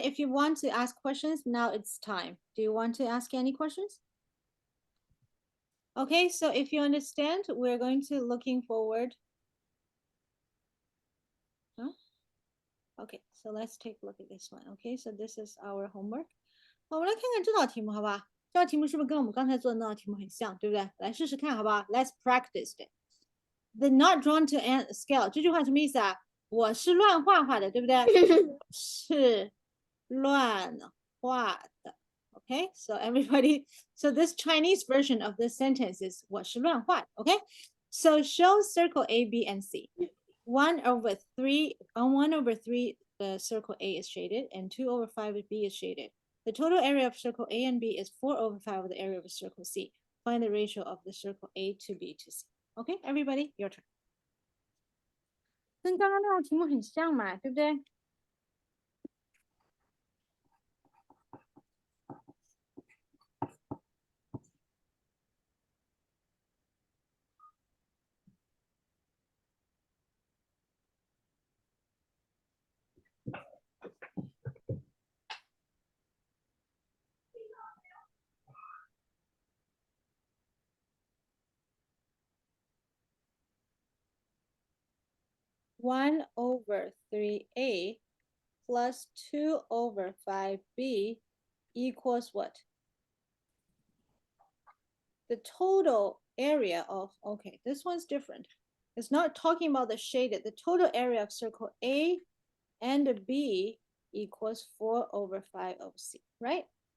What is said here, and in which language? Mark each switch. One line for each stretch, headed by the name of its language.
English: If you want to ask questions, now it's time. Do you want to ask any questions? Okay, so if you understand, we're going to looking forward. Huh? Okay, so let's take a look at this one. Okay, so this is our homework.
Chinese: 我们来看看这道题目，好不好？这道题目是不是跟我们刚才做的那道题目很像，对不对？来试试看，好不好 ？
English: Let's practice it. The not drawn to scale
Chinese: 这句话什么意思啊？我是乱画画的，对不对？是乱画的。
English: Okay, so everybody, so this Chinese version of this sentence is
Chinese: 我是乱画的。
English: Okay, so show circle A, B, and C. 1/3, on 1/3, the circle A is shaded, and 2/5 B is shaded. The total area of circle A and B is 4/5 of the area of circle C. Find the ratio of the circle A to B to C. Okay, everybody, your turn.
Chinese: 跟刚刚那道题目很像嘛，对不对
English: ？1/3A plus 2/5B equals what? The total area of, okay, this one's different. It's not talking about the shaded. The total area of circle A and B equals 4/5 of C, right?